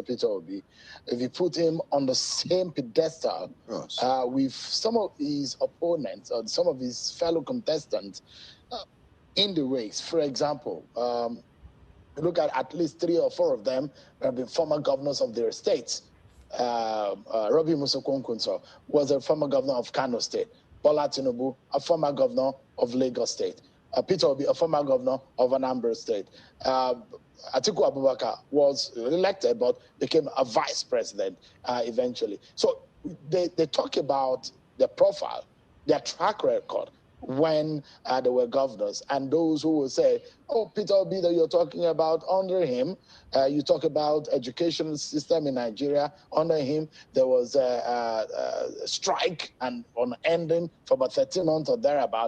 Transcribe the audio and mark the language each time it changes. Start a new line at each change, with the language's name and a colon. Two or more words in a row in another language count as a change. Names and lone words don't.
English: Peter Obi, if you put him on the same pedestal with some of his opponents or some of his fellow contestants in the race, for example, look at least 3 or 4 of them have been former governors of their states. Robbie Musokonkwo was a former governor of Kano State. Bola Tinubu, a former governor of Lagos State. Peter Obi, a former governor of Anambra State. Atiku Abubakar was elected but became a vice president eventually. So they talk about their profile, their track record when they were governors, and those who will say, oh, Peter Obi that you're talking about, under him, you talk about education system in Nigeria, under him, there was a strike and on ending for about 13 months or thereabout.